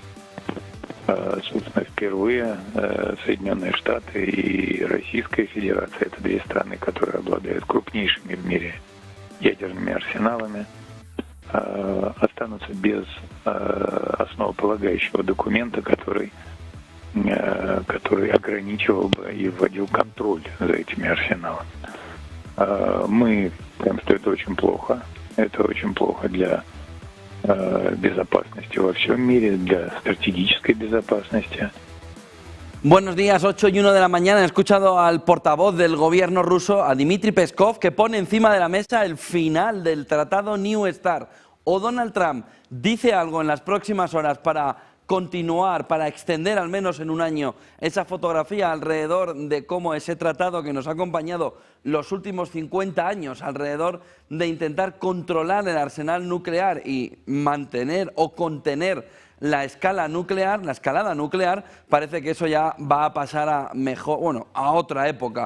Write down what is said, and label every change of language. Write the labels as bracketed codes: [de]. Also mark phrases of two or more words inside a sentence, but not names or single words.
[ru] Собственно, впервые Соединенные Штаты и Российская Федерация, это две страны, которые обладают крупнейшими в мире ядерными арсеналами, останутся без основополагающего документа, который ограничивал бы и вводил контроль за этими арсеналами. Мы считаем, что это очень плохо. Это очень плохо для безопасности во всем мире, для стратегической безопасности. [es] Buenos días, 8:01 de la mañana. He escuchado al portavoz del gobierno ruso, a Dmitry Peskov, que pone encima de la mesa el final del tratado New START. O Donald Trump dice algo en las próximas horas para continuar, para extender al menos en un año esa fotografía alrededor de cómo ese tratado que nos ha acompañado los últimos 50 años, alrededor de intentar controlar el arsenal nuclear y mantener o contener la escalada nuclear, parece que eso ya va a pasar a otra época.